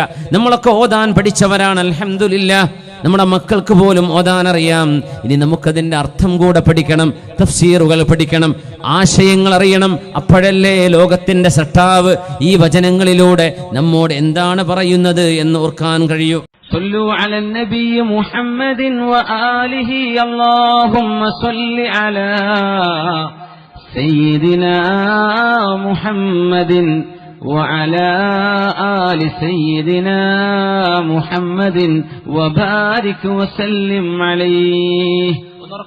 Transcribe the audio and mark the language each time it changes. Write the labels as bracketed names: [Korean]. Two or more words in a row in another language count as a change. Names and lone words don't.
[Malayalam] നമ്മളൊക്കെ ഓതാൻ പഠിച്ചവരാണ്, അൽഹംദുലില്ലാഹ്. നമ്മുടെ മക്കൾക്ക് പോലും ഓതാൻ അറിയാം. ഇനി നമുക്കതിൻ്റെ അർത്ഥം കൂടെ പഠിക്കണം, തഫ്സീറുകൾ പഠിക്കണം, ആശയങ്ങൾ അറിയണം. അപ്പോഴല്ലേ ലോകത്തിന്റെ സട്ടാവ് ഈ വചനങ്ങളിലൂടെ നമ്മോട് എന്താണ് പറയുന്നത് എന്ന് ഓർക്കാൻ കഴിയൂ. [Arabic] صلوا على النبي محمد وآله اللهم صل على سيدنا محمد وعلى آل سيدنا محمد وبارك وسلم عليه.